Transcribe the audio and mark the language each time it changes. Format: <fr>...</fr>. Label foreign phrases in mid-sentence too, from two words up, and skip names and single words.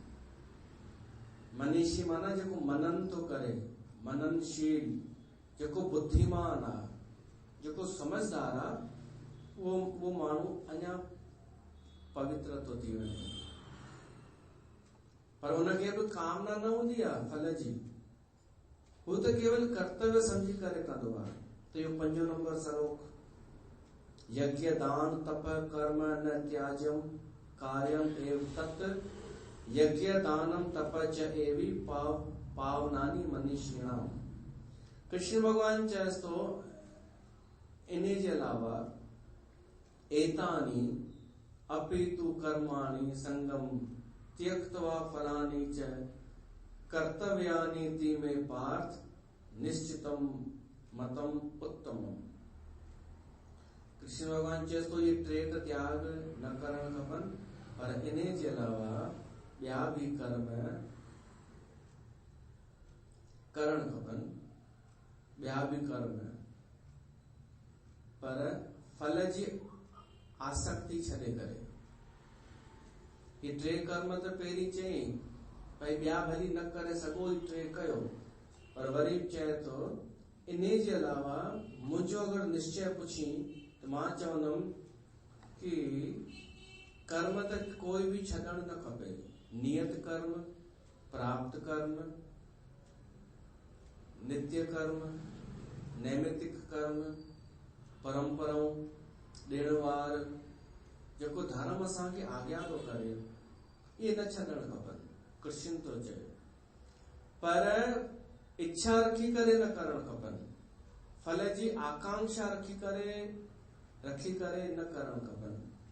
<sd>मनीषी माना जेको मनन थो करे, मननशील, जेको बुद्धिमान आहे, जेको समझदार आहे, उहो माण्हू अञा पवित्र थो थी वञे। पर उनखे बि कामना न हूंदी आहे फल जी, हू त केवल कर्तव्य समझी करे कंदो आहे। त इहो 5 नंबर श्लोक,</sd> <sa>यज्ञ दान तप कर्म न त्याज्यम कार्यम एव तत् यज्ञ दानम तप च एवि पावनानि मनीषिणाम।</sa> <sd>कृष्ण भगवान चएस तो इन जे अलावा</sd> <sa>एतानि अपि तु कर्माणि संगम त्यक्त्वा फलानि च कर्तव्यानि ति मे पार्थ निश्चितम मतम उत्तमम।</sa> <sd>कृष्ण भगवान चएस तो ये 3 त्याग न करण खपन, पर इन जे अलावा ॿिया बि कर्म करण खपन, ॿिया बि कर्म, पर फल जी आसक्ति छॾे करे। ये 3 कर्म त पहिरीं चई भई ॿिया भली न करे सघो, 3 कयो, पर वरी चए थो इन जे अलावा मुंहिंजो अगर निश्चय पुछी त मां चवंदुमि कि कर्म त कोई भी छॾण न खपे। नियत कर्म, प्राप्त कर्म, नित्य कर्म, नैमितिक कर्म, परंपराऊं, ॾिणवार, जेको धर्म असांखे आज्ञा थो करे, इहे न छॾण खपनि। कृष्ण तो चए, पर इच्छा रखी करे न करण खपनि, फल जी आकांक्षा रखी करे न करण खपनि।</sd>